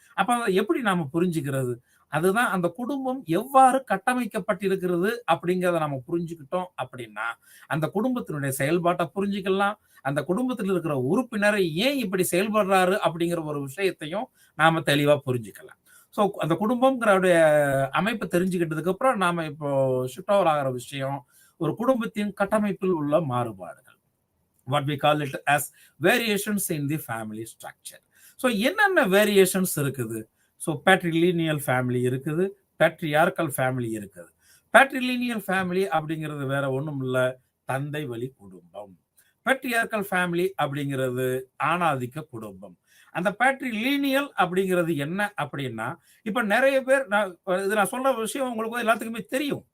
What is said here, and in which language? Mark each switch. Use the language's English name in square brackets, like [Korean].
[Tamil] அப்ப அதை எப்படி நாம புரிஞ்சுக்கிறது? அதுதான் அந்த குடும்பம் எவ்வாறு கட்டமைக்கப்பட்டிருக்கிறது அப்படிங்கிறத நம்ம புரிஞ்சுக்கிட்டோம் அப்படின்னா அந்த குடும்பத்தினுடைய செயல்பாட்டை புரிஞ்சுக்கலாம். அந்த குடும்பத்தில் இருக்கிற உறுப்பினர் ஏன் இப்படி செயல்படுறாரு அப்படிங்கிற ஒரு விஷயத்தையும் நாம தெளிவா புரிஞ்சுக்கலாம். ஸோ அந்த குடும்பம்ங்கிற அமைப்பு தெரிஞ்சுக்கிட்டதுக்கு அப்புறம் நாம இப்போ ஷிஃப்ட் ஓவர் ஆகிற விஷயம் ஒரு குடும்பத்தின் கட்டமைப்பில் உள்ள மாறுபாடுகள். [English] What we call it as variations in the family structure. [Tamil] So என்னென்ன வேரியேஷன்ஸ் இருக்குது? ஸோ பேட்ரிலினியல் ஃபேமிலி இருக்குது, பேட்ரியார்கல் ஃபேமிலி இருக்குது. பேட்ரிலினியல் ஃபேமிலி அப்படிங்கிறது வேற ஒன்றும் இல்லை, தந்தை வழி குடும்பம். பேட்ரியார்கல் ஃபேமிலி அப்படிங்கிறது ஆணாதிக்க குடும்பம். அந்த பேட்ரிலீனியல் அப்படிங்கிறது என்ன அப்படின்னா, இப்ப நிறைய பேர் நான் சொல்ற விஷயம் உங்களுக்கு எல்லாத்துக்குமே தெரியும்.